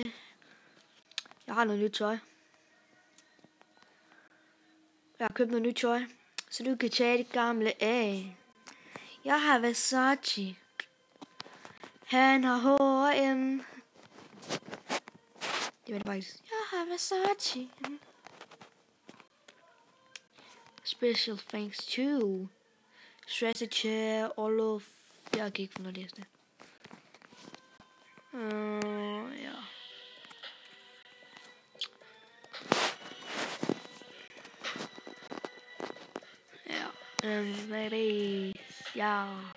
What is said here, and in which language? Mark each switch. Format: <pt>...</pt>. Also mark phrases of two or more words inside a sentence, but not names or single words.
<da>Jeg har købt noget nyt tøj. Så du kan tage det gamle af. Jeg har Versace. Han har H&M. Det var det faktisk. Jeg har Versace.</da> <en>Special thanks to Strategy Olof.</en> <da>Jeg kan ikke finde noget det. Ja. Baby. Ja.</da>